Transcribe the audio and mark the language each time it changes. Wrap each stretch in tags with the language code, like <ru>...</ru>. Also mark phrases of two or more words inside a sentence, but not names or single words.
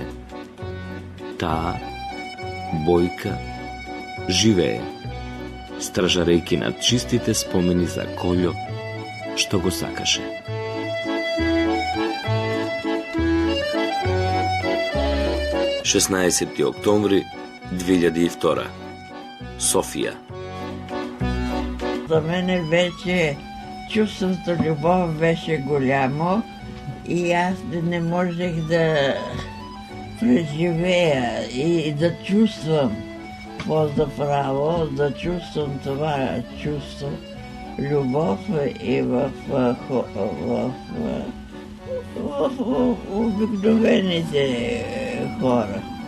<mk>Таа, Бојка, живее, стражарејки над чистите спомени за Колјо, што го сакаше. Шеснаесетти октомври 2002. Софија.</mk> <bg>За мене вече чувството љубов беше голямо и аз не можех да преживея и да чувствам по-заправо, да чувствам това чувство, љубов и в обикновените хора.</bg>